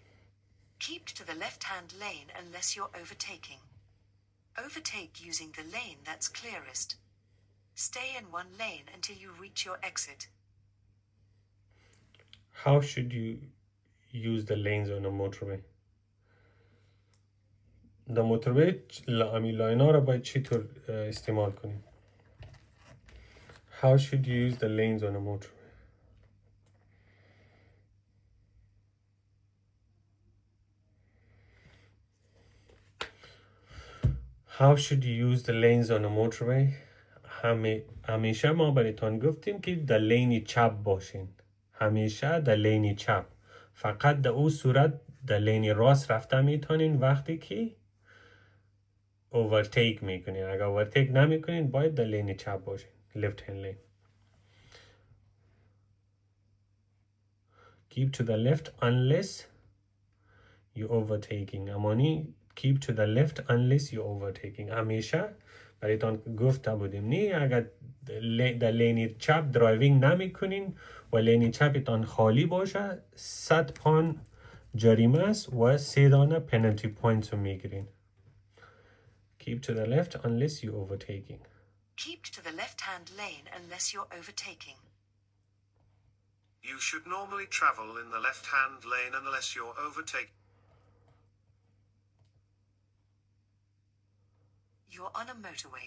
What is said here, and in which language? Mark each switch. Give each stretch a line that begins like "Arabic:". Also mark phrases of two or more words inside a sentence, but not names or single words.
English: Keep to the left-hand lane unless you're overtaking. Overtake using the lane that's clearest. Stay in one lane until you reach your exit. How should you use the lanes on a motorway? The motorway
Persian: امی لاین رو باید چطور استعمال کنیم؟
English: How should you use the lanes on a motorway? How should you use the lanes on a motorway?
Persian: همیشه ما برایتان گفتیم که در لین چپ باشین. همیشه در لین چپ. فقط در اون صورت در لین راست رفته میتونین وقتی که overtake میکنین. اگر overtake نمیکنین باید در لین چپ باشین.
English: Left hand lane. Keep to the left unless you overtaking. امانی keep to the left unless you overtaking.
Persian: همیشه برایتان گفته بودیم نی اگر در لین چپ درایوینگ نمی کنین و لین چپتان خالی باشه 100 پوند جریمه است و 3 دانه
English: penalty points
Persian: رو میگیرین.
English: Keep to the left unless you overtaking. Keep to the left-hand lane unless you're overtaking. You should normally travel in the left-hand lane unless you're overtaking. You're on a motorway.